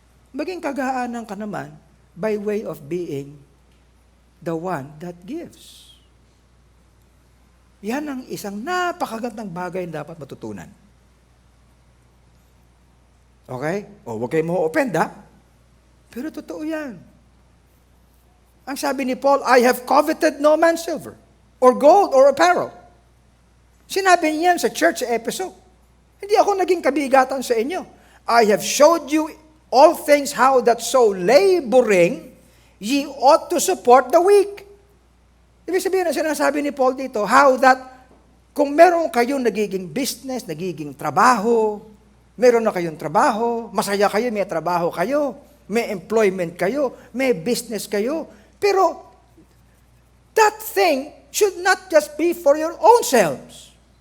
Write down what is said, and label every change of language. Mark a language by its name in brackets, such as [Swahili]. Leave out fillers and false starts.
[Filipino] Maging kagaanan ka naman [English] by way of being the one that gives. [Filipino] Yan ang isang napakagandang bagay na dapat matutunan. Okay? O, huwag kayo mo-offend ha? Pero totoo yan. Ang sabi ni Paul, [English] I have coveted no man's silver, or gold, or apparel. [Filipino] Sinabi niyan sa church sa Ephesus. Hindi ako naging kabigatan sa inyo. [English] I have showed you all things how that so laboring, ye ought to support the weak. [Filipino] Ibig sabihin na sinasabi ni Paul dito, [English] how that [Filipino] kung meron kayong nagiging business, nagiging trabaho, meron na kayong trabaho, masaya kayo, may trabaho kayo, may employment kayo, may business kayo, pero [English] that thing should not just be for your own selves.